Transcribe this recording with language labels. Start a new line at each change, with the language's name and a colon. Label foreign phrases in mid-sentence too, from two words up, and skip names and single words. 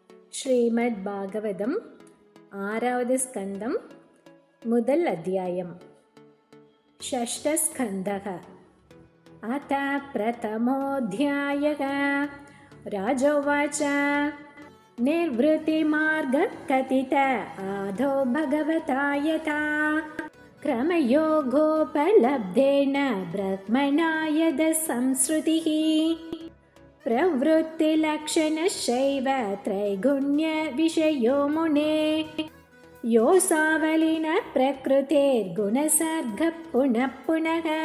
Tamil: ஸ்ரீமத் பாகவதம் 6வது ஸ்கந்தம் முதல் அத்தியாயம்.
Sanskrit: षष्ठस्कन्धः. अथ प्रथमोऽध्यायः. ராஜோவாச்ச निर्वृत्तिमार्गः कथित आदौ भगवता यथा क्रमयोगोपलब्धेन ब्रह्मणा यदसंसृतिः प्रवृत्तिलक्षणश्चैव त्रैगुण्यविषयो मुने योऽसावलिन प्रकृतेर्गुणसर्गः पुनः पुनः